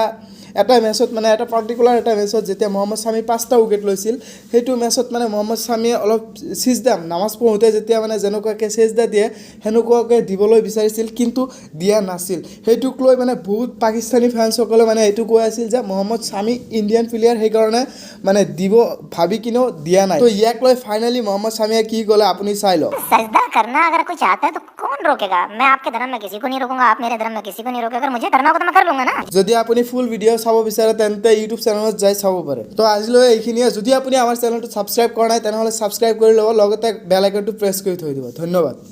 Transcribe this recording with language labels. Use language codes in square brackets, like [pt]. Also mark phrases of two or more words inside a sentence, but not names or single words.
[as] এটা মেচত মানে এটা পাৰ্টিকুলাৰ এটা মেচত যেতিয়া মহম্মদ শামি 5টা উইকেট লৈছিল সেইটো মেচত মানে মহম্মদ শামিয়ে অলপ সিজদা নামাজ পঢ়োঁতে যেতিয়া মানে যেনেকুৱাকৈ সিজদা দিয়ে সেনেকুৱাকৈ দিবলৈ বিচাৰিছিল কিন্তু দিয়া নাছিল সেইটোক লৈ মানে বহুত [en] Pakistani fans [as] মানে এইটো কৈ আছিল যে মহম্মদ শামি [en] Indian player [as] সেইকাৰণে মানে দিব ভাবি কিনেও দিয়া নাই তো ইয়াক লৈ ফাইনেলি মহম্মদ শামিয়ে কি ক'লে আপুনি চাই লওক [hi] सजदा करना अगर कोई चाहता है तो कौन रोकेगा मैं आपके धर्म में किसी को नहीं रोकूंगा आप मेरे धर्म में किसी को नहीं रोकेगा अगर मुझे करना होगा तो मैं कर लूंगा ना [as] যদি আপুনি [en] full video' [as] চাব বিচাৰে তেন্তে ইউটিউব চেনেলত যাই চাব পাৰে তো আজিলৈ এইখিনিয়ে যদি আপুনি আমাৰ চেনেলটো ছাবস্ক্ৰাইব কৰা নাই তেনেহ'লে ছাবস্ক্ৰাইব কৰি ল'ব লগতে [en] bell icon [as] প্ৰেছ কৰি থৈ দিব ধন্যবাদ